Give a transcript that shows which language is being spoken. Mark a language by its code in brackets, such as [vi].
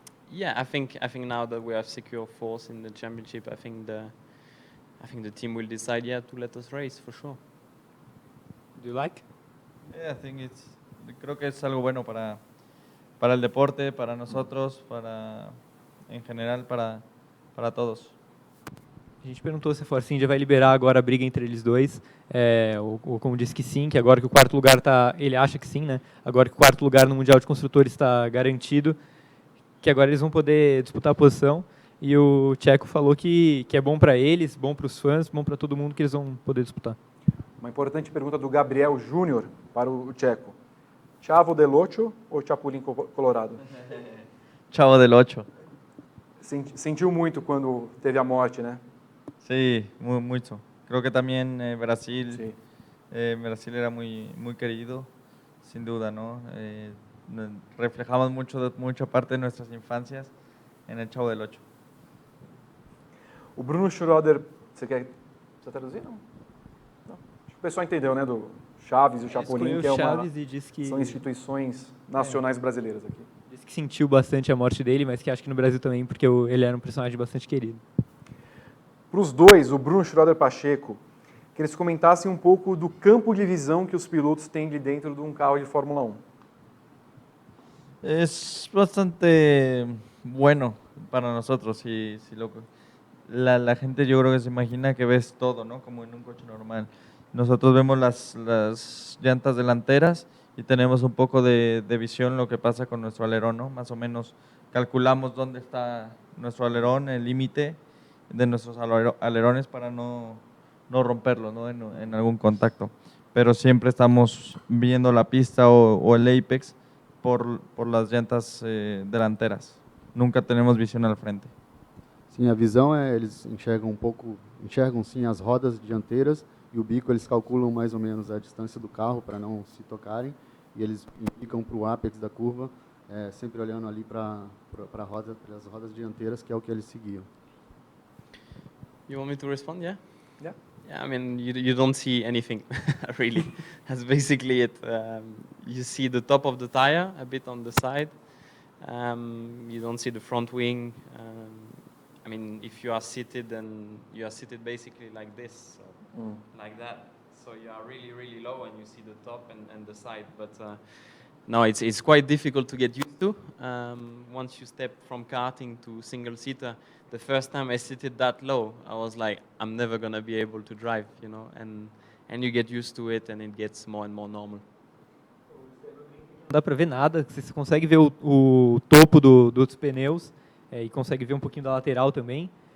[en] Yeah, I think now that we have secure force in the championship, I think the team will decide, to let us race for sure. Do you like? [es] Yeah, creo que es algo bueno para el deporte, para nosotros, en general, para todos. [pt] A gente perguntou se a Force India vai liberar agora a briga entre eles dois. O Ocon disse que sim, que agora que o quarto lugar está... Ele acha que sim, né? Agora que o quarto lugar no Mundial de Construtores está garantido, que agora eles vão poder disputar a posição. E o Checo falou que é bom para eles, bom para os fãs, bom para todo mundo, que eles vão poder disputar. Uma importante pergunta do Gabriel Júnior para o Checo. Chavo del Ocho ou Chapulín Colorado? Chavo del Ocho. Sentiu muito quando teve a morte, né? [es] Sí, mucho. Creo que también Brasil, Sí. Brasil era muy querido, sin duda, ¿no? Reflejamos mucha parte de nuestras infancias en el Chavo del Ocho. [pt] O Bruno Schroeder, você quer traduzir? Não. Acho que o pessoal entendeu, né? Do Chaves e o Chapolin, que são instituições nacionais brasileiras aqui. Disse que sentiu bastante a morte dele, mas que acho que no Brasil também, porque ele era um personagem bastante querido. Para os dois, o Bruno Schroeder Pacheco, que eles comentassem um pouco do campo de visão que os pilotos têm de dentro de um carro de Fórmula 1. [es] Es bastante bueno para nosotros. La gente, yo creo que se imagina que ves todo, ¿no? Como en un coche normal. Nosotros vemos las llantas delanteras y tenemos un poco de visión lo que pasa con nuestro alerón, ¿no? Más o menos calculamos dónde está nuestro alerón, el límite de nuestros alerones para no romperlo, ¿no? En algún contacto. Pero siempre estamos viendo la pista o el apex por las llantas delanteras. Nunca tenemos visión al frente. [pt] Sim, a visão eles enxergam sim as rodas dianteiras e o bico eles calculam mais ou menos a distância do carro para não se tocarem, e eles indicam para o apex da curva, sempre olhando ali para as rodas dianteiras, que é o que eles seguiam. [en] You want me to respond? Yeah? Yeah. Yeah, I mean, you don't see anything, really. That's basically it. You see the top of the tire, a bit on the side. You don't see the front wing. I mean, if you are seated, then you are seated basically like this, so like that. So you are really, really low, and you see the top and the side. But no, it's quite difficult to get used to. Once you step from karting to single-seater, the first time I seated that low, I was like, I'm never going to be able to drive, you know, and you get used to it, and it gets more and more normal. [pt] Não dá para ver nada, você consegue ver o topo dos pneus e consegue ver um pouquinho da lateral também.